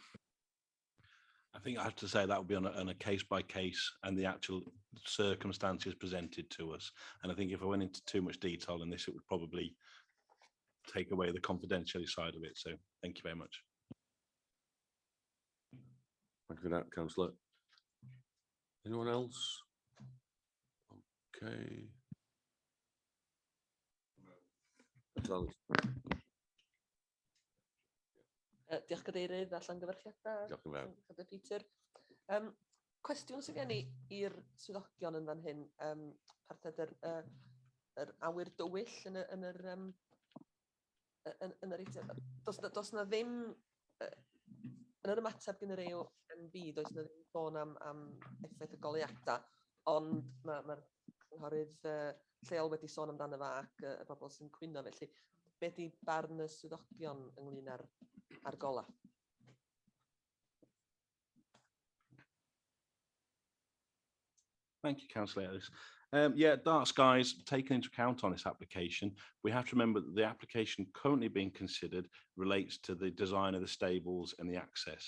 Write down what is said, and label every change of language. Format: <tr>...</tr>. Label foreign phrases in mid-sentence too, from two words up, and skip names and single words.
<en>I think I have to say that would be on a case by case and the actual circumstances presented to us. And I think if I went into too much detail in this, it would probably take away the confidentiality side of it. So thank you very much. Thank you for that, Councillor. Anyone else? Okay.</en> <cy>Diolch Cadeirydd a Llangyfarchiadau. Diolch yn fawr. Cadeirydd Peter. Cwestiwn sydd gen i i'r swyddogion yn fan hyn, parthed yr awyr dywyll yn yr does na ddim yn yr ymateb gen yr YMB, does na ddim sôn am effaith y goleuadau, ond mae'r cynghorydd lleol wedi sôn amdano fo ac y bobl sy'n cwyno, felly be di barn y swyddogion ynglyn â'r gola?</cy> <en>Thank you, Councillor Ellis. Yeah, dark skies taken into account on this application. We have to remember that the application currently being considered relates to the design of the stables and the access.</en>